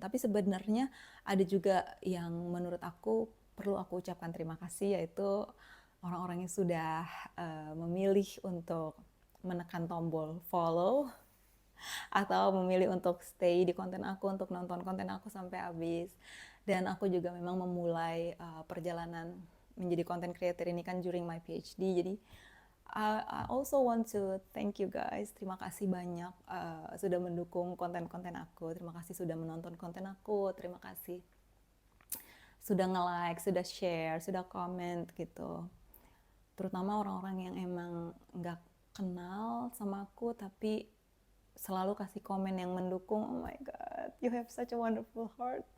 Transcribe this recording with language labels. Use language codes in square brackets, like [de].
[id] Tapi sebenarnya ada juga yang menurut aku perlu aku ucapkan terima kasih, yaitu orang-orang yang sudah memilih untuk menekan tombol follow atau memilih untuk stay di konten aku, untuk nonton konten aku sampai habis. Dan aku juga memang memulai perjalanan menjadi content creator ini kan [en] during my PhD. Jadi I also want to thank you guys. [id] Terima kasih banyak sudah mendukung konten-konten aku. Terima kasih sudah menonton konten aku. Terima kasih sudah nge-like, sudah share, sudah comment gitu. Terutama orang-orang yang emang nggak kenal sama aku tapi selalu kasih komen yang mendukung. [en] Oh my god, you have such a wonderful heart.